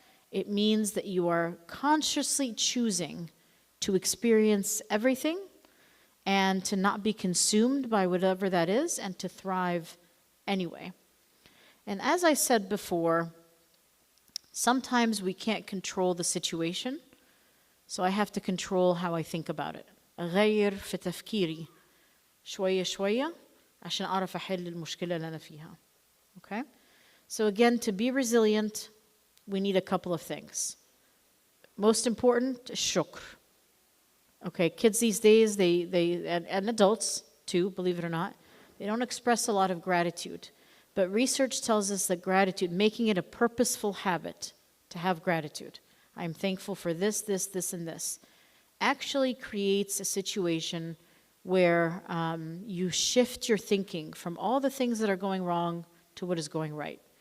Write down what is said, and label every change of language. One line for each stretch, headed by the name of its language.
English: It means that you are consciously choosing to experience everything and to not be consumed by whatever that is and to thrive anyway. And as I said before, sometimes we can't control the situation, so I have to control how I think about it.
Arabic: أغير في تفكيري شوية شوية عشان أعرف أحل المشكلة اللي أنا فيها.
English: Okay? So again, to be resilient, we need a couple of things. Most important, shukr. Okay, kids these days, and adults too, believe it or not, they don't express a lot of gratitude. But research tells us that gratitude, making it a purposeful habit to have gratitude, I'm thankful for this, this, this, and this, actually creates a situation where you shift your thinking from all the things that are going wrong to what is going right.